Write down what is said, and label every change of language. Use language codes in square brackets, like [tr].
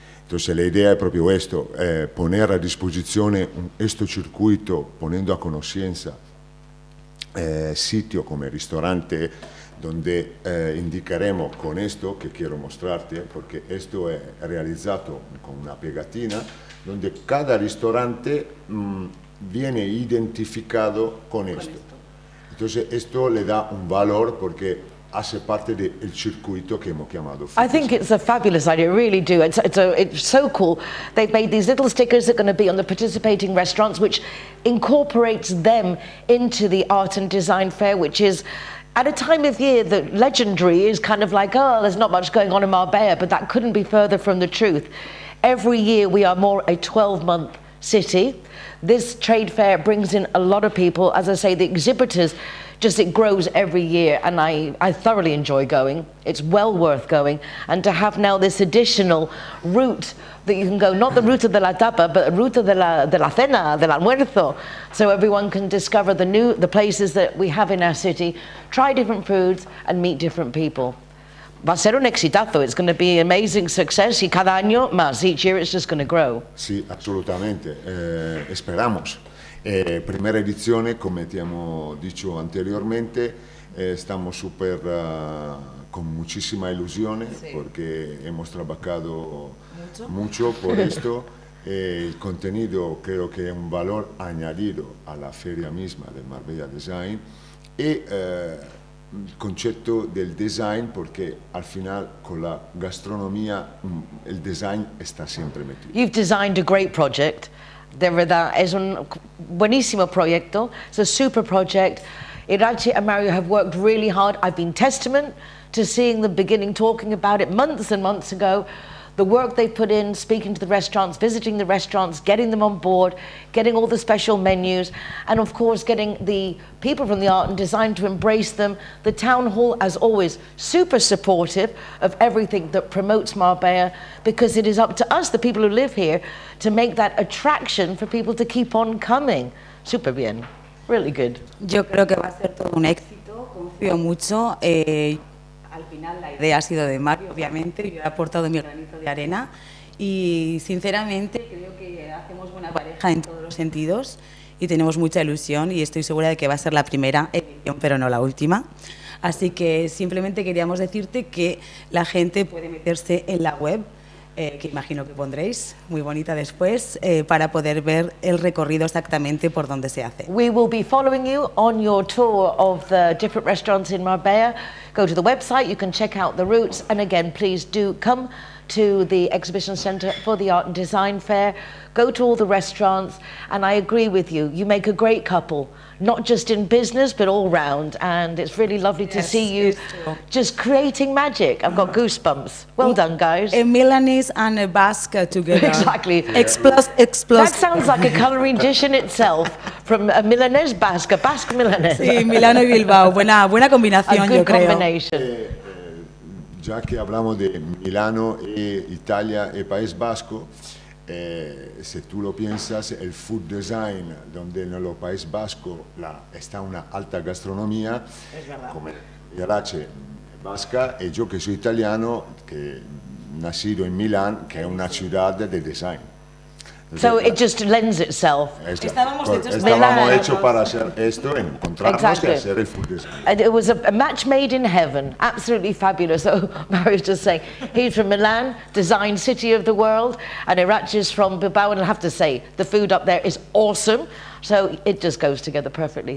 [es] Entonces la idea es [it] proprio [es] esto, poner [it] a disposizione questo circuito, [es] poniendo a conoscenza sitio [it] come ristorante [es] donde indicaremos con esto que quiero mostrarte, porque esto es realizado con una pegatina donde cada [it] ristorante viene [es] identificado con esto. Entonces esto le da un valor porque hace parte del circuito que hemos llamado. [en] I think it's a fabulous idea, I really do. It's so cool. They've made these little stickers that are going to be on the participating restaurants, which incorporates them into the art and design fair, which is at a time of year that legendary is kind of like, oh, there's not much going on in Marbella, but that couldn't be further from the truth. Every year we are more a 12-month city. This trade fair brings in a lot of people. As I say, the exhibitors, it grows every year, and I thoroughly enjoy going. It's well worth going. And to have now this additional route that you can go, not the [es] ruta de la tapa, [en] but the [es] ruta de la cena, del almuerzo, [en] so everyone can discover the places that we have in our city, try different foods and meet different people. [es] Va a ser un exitazo. [en] It's going to be amazing success, [es] y cada año más. [en] Each year it's just going to grow. [es] Sí, assolutamente. Esperamos. Primera [it] edizione, come ti abbiamo [es] dicho anteriormente, estamos súper con muchísima ilusión, sí, porque hemos trabajado mucho por esto. El contenido creo que es un valor añadido a la feria misma del Marbella Design, y [it] il concetto del design, [es] porque al final con la gastronomia [it] il design [es] está siempre metido. [en] You've designed a great project, [es] De verdad, es un buenísimo proyecto. [en] It's a super project. Iratxe and Mario have worked really hard. I've been testament to seeing the beginning, talking about it months and months ago. The work they put in, speaking to the restaurants, visiting the restaurants, getting them on board, getting all the special menus, and of course getting the people from the art and design to embrace them. The town hall, as always, super supportive of everything that promotes Marbella, because it is up to us, the people who live here, to make that attraction for people to keep on coming. [es] Super bien, [en] really good. [es] Yo creo que va a ser todo un éxito, confío mucho. Al final la idea ha sido de Mario, obviamente, yo he aportado mi granito de arena y sinceramente creo que hacemos buena pareja en todos los sentidos y tenemos mucha ilusión y estoy segura de que va a ser la primera edición, pero no la última. Así que simplemente queríamos decirte que la gente puede meterse en la web, que imagino que pondréis, muy bonita después, para poder ver el recorrido exactamente por donde se hace. [en] We will be following you on your tour of the different restaurants in Marbella. Go to the website, you can check out the routes, and again, please do come to the Exhibition Centre for the Art and Design Fair. Go to all the restaurants, and I agree with you, you make a great couple, not just in business, but all round, and it's really lovely to see you just creating magic. I've got goosebumps. Well done, guys. A Milanese and a Basque together. Exactly. Explosive. That sounds like a colouring dish in itself, from a Milanese Basque, a Basque Milanese. [es] Sí, Milano y Bilbao, buena combinación, [en] A good [es] yo creo. [en] combination. [es] Ya que hablamos de Milano, Italia y País Vasco, si tú lo piensas, el food design, donde en el País Vasco está una alta gastronomía, como Iratxe vasca, y yo que soy italiano, que nacido en Milán, que es una ciudad de design. [en] So it just lends itself. [es] Estábamos hechos para hacer esto, encontrarnos y hacer el food design. [en] And it was a match made in heaven, absolutely fabulous. So Mario's just saying, he's from Milan, design city of the world, and Iratxe is from Bilbao, and I have to say, the food up there is awesome. So it just goes together perfectly.